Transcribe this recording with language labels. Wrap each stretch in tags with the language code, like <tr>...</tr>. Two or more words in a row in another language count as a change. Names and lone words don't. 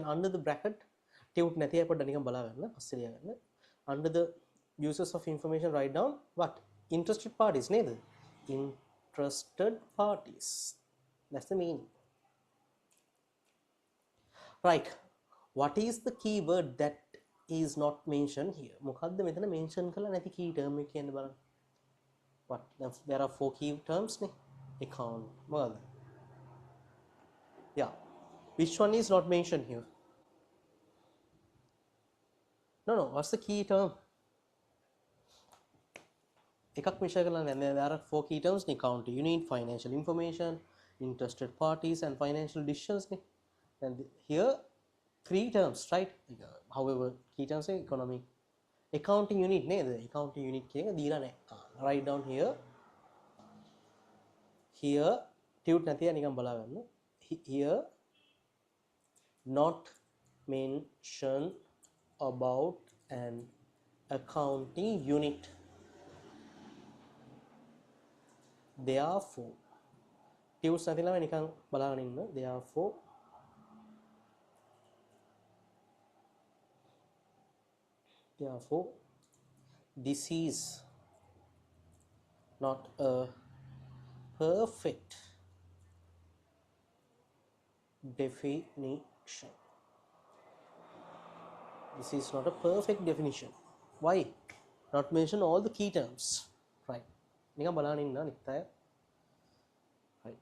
<en>Under the bracket, under the users of information, write down what? Interested parties. Interested parties. That's the meaning. Right. What is the keyword that is not mentioned here?</en> <si>මොකද්ද මෙතන mention කරලා නැති</si> <en>key term</en> <si>එක කියන්න බලන්න.</si> <en>What? There are 4 key terms නේ. Account. මොකද්ද? Yeah. Which one is not mentioned here? No. What's the key term?</en> <si>එකක් මෙෂර් කරලා නැහැ.</si> <en>There are 4 key terms නේ. Account unit, financial information, interested parties and financial decisions නේ. And here 3 terms, right? However, key terms say economic accounting unit නේද? Accounting unit</en> <si>කියන එක දීලා නැහැ.</si> <en>Write down here. Here tute</en> <si>නැතිව නිකන් බලා ගන්න.</si> <en>Here not mention about an accounting unit. Therefore tute</en> <si>නැතිලම නිකන් බලාගෙන ඉන්න.</si> <en>Therefore, this is not a perfect definition. This is not a perfect definition. Why? Not mention all the key terms. Right.</en> <si>නිකන් බලන්න ඉන්න අනිත් අය. Right.</si>